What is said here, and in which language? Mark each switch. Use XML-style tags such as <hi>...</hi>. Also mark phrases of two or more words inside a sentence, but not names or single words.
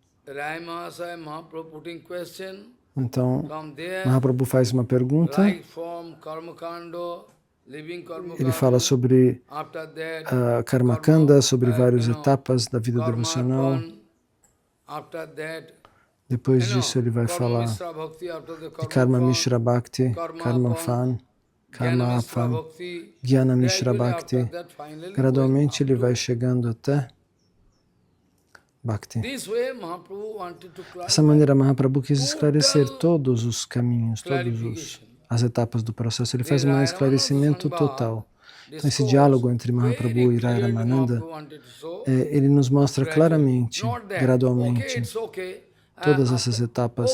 <pt>Então, Mahaprabhu faz uma pergunta, ele fala sobre Karma Kanda, sobre várias etapas da vida devocional. Depois disso ele vai falar de Karma Mishra Bhakti, Karma Fan, Karma Aphan, Jnana Mishra Bhakti. Gradualmente ele vai chegando até Bhakti. Dessa maneira, Mahaprabhu quis esclarecer todos os caminhos, todas as etapas do processo. Ele faz um esclarecimento total. Então, esse diálogo entre Mahaprabhu e Rai Ramananda, ele nos mostra claramente, gradualmente, todas essas etapas.</pt>